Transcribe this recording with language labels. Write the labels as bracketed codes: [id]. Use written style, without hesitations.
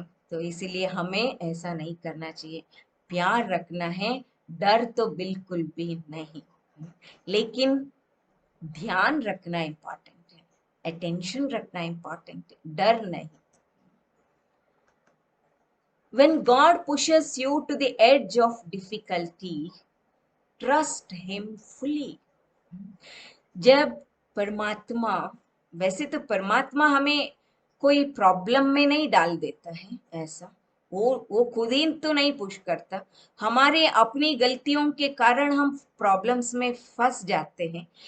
[hi] तो इसीलिए हमें ऐसा नहीं करना चाहिए। प्यार रखना है, डर तो बिल्कुल भी नहीं। लेकिन ध्यान रखना इम्पोर्टेंट है, अटेंशन रखना इम्पोर्टेंट है, डर नहीं। [en] When God pushes you to the edge of difficulty, trust Him fully. [hi] जब परमात्मा, वैसे तो परमात्मा हमें कोई प्रॉब्लम में नहीं डाल देता है, ऐसा वो खुद ही तो नहीं पुश करता। हमारे अपनी गलतियों के कारण हम प्रॉब्लम्स में फंस जाते हैं।